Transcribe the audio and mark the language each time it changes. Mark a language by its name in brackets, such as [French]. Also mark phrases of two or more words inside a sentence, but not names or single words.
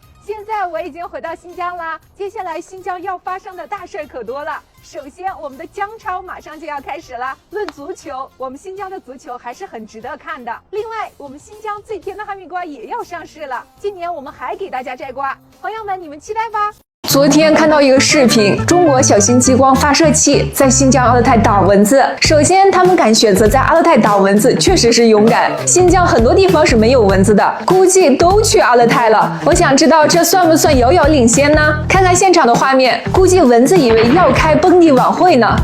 [Chinese] 現在我已經回到新疆啦，接下來新疆要發生的大事可多了。首先，我們的姜超馬上就要開始了。論足球，我們新疆的足球還是很值得看的。另外，我們新疆最甜的哈密瓜也要上市了。今年我們還給大家摘瓜，朋友們，你們期待吧。昨天看到一個視頻，中國小型激光發射器在新疆阿勒泰打蚊子。首先，他們敢選擇在阿勒泰打蚊子，確實是勇敢。新疆很多地方是沒有蚊子的，估計都去阿勒泰了。我想知道這算不算遙遙領先呢？看看現場的畫面，估計蚊子以為要開蹦迪晚會呢。